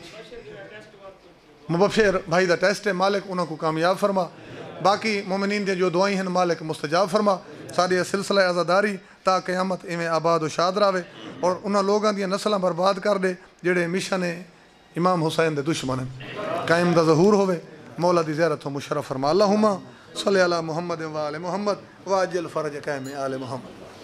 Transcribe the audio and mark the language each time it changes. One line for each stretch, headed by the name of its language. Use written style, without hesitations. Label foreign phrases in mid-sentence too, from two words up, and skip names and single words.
Punjabi: مبشر بھائی دا ٹیسٹ ہے مالک انہاں کو کامیاب فرما باقی مومنین دی جو دعائیں ہیں مالک مستجاب فرما ساڈے سلسلہ عزاداری تا قیامت اویں آباد شاد رہے اور انہاں لوکاں دی نسلاں برباد کر دے جیڑے مشن امام حسین دے دشمن ہیں قائم دا ظہور ہووے مولا دی زیارت مشرف فرما
Arabic: اللهم صل على محمد وآل محمد وعجل فرج قائم آل محمد.